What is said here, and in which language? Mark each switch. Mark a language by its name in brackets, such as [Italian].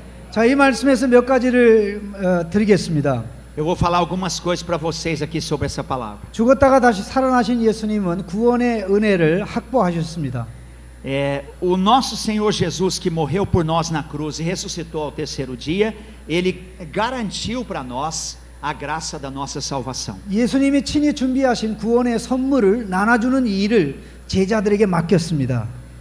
[Korean] 자, 이 말씀에서 몇 가지를 드리겠습니다. [Portuguese] Eu vou falar algumas coisas para vocês aqui sobre essa palavra. [Korean] 죽었다가 다시 살아나신 예수님은 구원의 은혜를 확보하셨습니다. [Portuguese] O nosso Senhor Jesus, que morreu por nós na cruz e ressuscitou ao terceiro dia, Ele garantiu para nós a graça da nossa salvação. [Korean] 예수님이 친히 준비하신 구원의 선물을 나눠주는 이 일을 제자들에게 맡겼습니다.